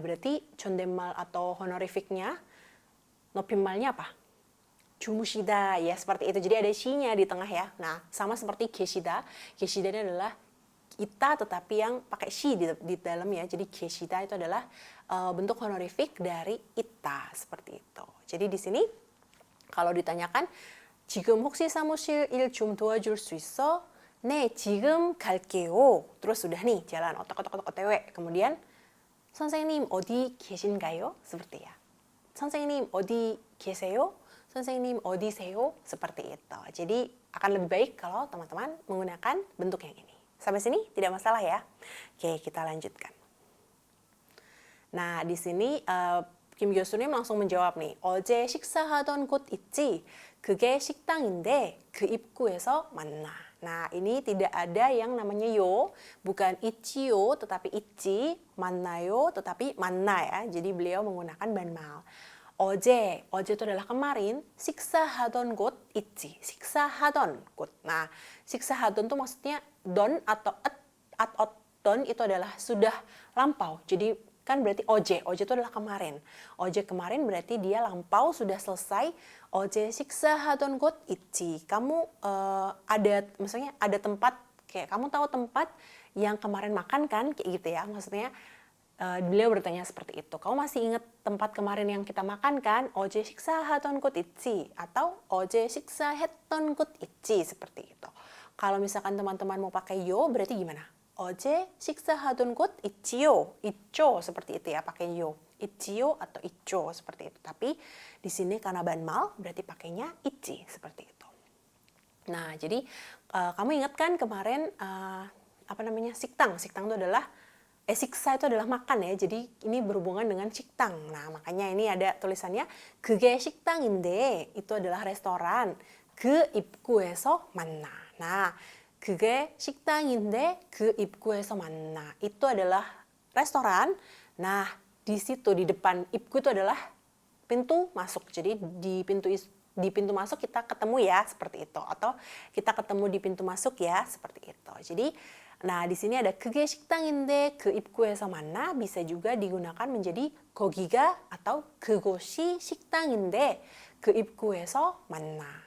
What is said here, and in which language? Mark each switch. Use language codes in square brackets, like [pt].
[id] Berarti 존댓말 atau honorificnya, 높임말nya apa? 주무시다, ya seperti itu. Jadi ada she-nya di tengah ya. Nah, sama seperti 계시다. 계시다 ini adalah ita tetapi yang pakai she di dalam ya. Jadi 계시다 itu adalah bentuk honorific dari ita, seperti itu. Jadi di sini kalau ditanyakan [ko] 지금 혹시 사무실 일 좀 도와줄 수 있어? 네, 지금 갈게요. [id] Terus sudah nih jalan otak-otak OTW. Kemudian [ko] 선생님 어디 계신가요? [id] Seperti ya. [ko] 선생님 어디 계세요? 선생님 어디세요? [id] Seperti itu. Jadi akan lebih baik kalau teman-teman menggunakan bentuk yang ini. Sampai sini tidak masalah ya. Oke, kita lanjutkan. Nah, di sini Kim 교수님 langsung menjawab nih. [ko] 어제 식사하던 곳 있지? 그게 식당인데 그 입구에서 만나. [id] Nah, ini tidak ada yang namanya yo, bukan 있지요, tetapi 있지, 만나요, tetapi 만나 ya. Jadi beliau menggunakan banmal. [ko] 어제 [id] itu adalah kemarin, [ko] 식사하던 곳 있지, 식사하던 곳. [id] Nah, 식사하던 itu maksudnya don atau at don itu adalah sudah lampau. Jadi kan berarti oje itu adalah kemarin. Oje kemarin berarti dia lampau, sudah selesai. [ko] 어제 식사하던 곳 있지. [id] Kamu maksudnya ada tempat, kayak kamu tahu tempat yang kemarin makan kan, kayak gitu ya. Maksudnya beliau bertanya seperti itu. Kamu masih ingat tempat kemarin yang kita makan kan? [ko] 어제 식사하던 곳 있지? [id] Atau [ko] 어제 식사했던 곳 있지? [id] Seperti itu. Kalau misalkan teman-teman mau pakai yo, berarti gimana? [ko] 어제 식사하던 곳 있지요. [id] 있죠. seperti itu ya, pakai yo. 있지요 atau 있죠 seperti itu. Tapi di sini karena banmal berarti pakainya 있지 seperti itu. Nah, jadi kamu ingat kan kemarin apa namanya 식당. 식당 itu adalah 식사 itu adalah makan ya. Jadi ini berhubungan dengan 식당. Nah, makanya ini ada tulisannya 그게 식당인데 itu adalah restoran. [ko] 그 입구에서 만나. Nah, 그게 식당인데 그 입구에서 만나. [id] Itu adalah restoran. Nah, di situ di depan ibku itu adalah pintu masuk. Jadi di pintu masuk kita ketemu ya seperti itu, atau kita ketemu di pintu masuk ya seperti itu. Jadi nah di sini ada [ko] 그게 식당인데 그 입구에서 만나 [id] bisa juga digunakan menjadi 거기가 atau [ko] 그곳이 식당인데 그 입구에서 만나.